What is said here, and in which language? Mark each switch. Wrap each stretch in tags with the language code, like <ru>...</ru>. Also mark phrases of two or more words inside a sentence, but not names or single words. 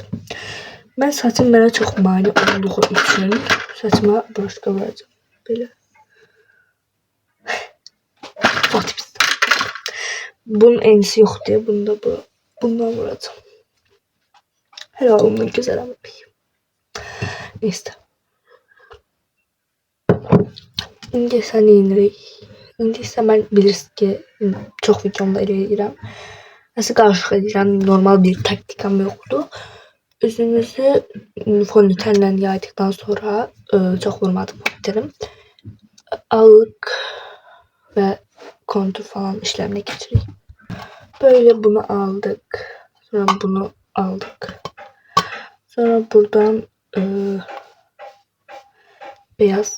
<tr>Ben saçım mənə çox mani olduğu için saçıma broşka vuracağım. Böyle. Bunun enisi yok diye bunu da bundan vuracağım. Helal olsun güzel ama. Neyse.</tr> <az>İndi isə neyinirik? İndi isə mən bilirsiniz ki çox videomda eləyirəm. Nasıl qarışıq edirəm, normal bir taktikam yoxdur.</az> <tr>Üzümüzü fondötenle yaydıktan sonra çok vurmadım fondötenim. Allık ve kontur falan işlemine geçireyim. Böyle bunu aldık. Sonra bunu aldık. Sonra buradan Beyaz.</tr>